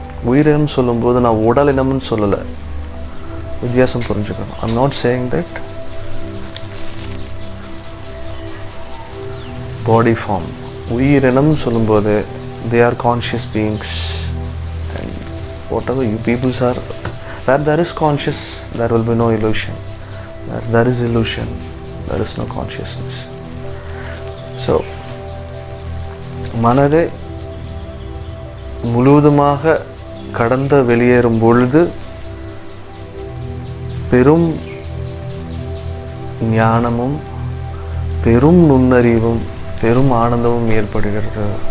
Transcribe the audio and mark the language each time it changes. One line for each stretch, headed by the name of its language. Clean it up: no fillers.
Tamil: உயிரினம் சொல்லும்போது நான் உடலினம்னு சொல்லலை, வித்தியாசம் புரிஞ்சுக்கணும்.
English: I am not saying that body form.
Tamil: உயிரினம் சொல்லும்போது
English: they are conscious beings, and whatever you peoples are, where there is conscious there will be no illusion, where there is illusion there is no consciousness.
Tamil: So மனதை முழுவதுமாக கடந்து வெளியேறும் பொழுது பெரும் ஞானமும் பெரும் நுண்ணறிவும் பெரும் ஆனந்தமும் ஏற்படுகிறது.